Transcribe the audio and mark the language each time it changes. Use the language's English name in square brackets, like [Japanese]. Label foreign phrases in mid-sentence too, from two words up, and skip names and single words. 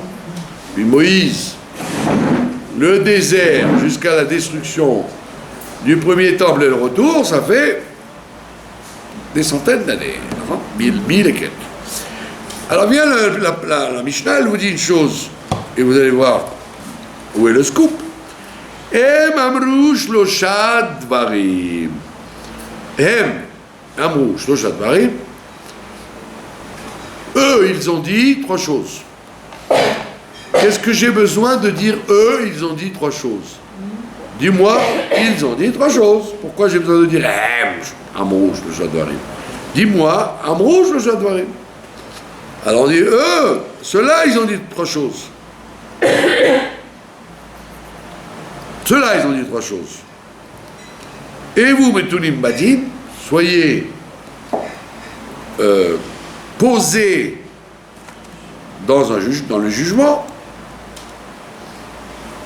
[French] Puis Moïse, le désert jusqu'à la destruction du premier temple et le retour, ça fait des centaines d'années. Mille et quelques. Alors vient la Mishnah, elle vous dit une chose, et vous allez voir où est le scoop. [Hebrew] הם אמרו שלושה דברים. הם אמרו שלושה דברים. [French] Eux, ils ont dit trois choses. Qu'est-ce que j'ai besoin de dire eux, ils ont dit trois choses? Dis-moi, ils ont dit trois choses. Pourquoi j'ai besoin de dire [Hebrew] אמרו שלושה דברים? [French] Dis-moi, [Hebrew] אמרו שלושה דברים. [French] Alors on dit, eux, ceux-là, ils ont dit trois choses. Ceux-là, ils ont dit trois choses. Et vous, [Hebrew] מתונים בדין, [French] soyez posés dans le jugement.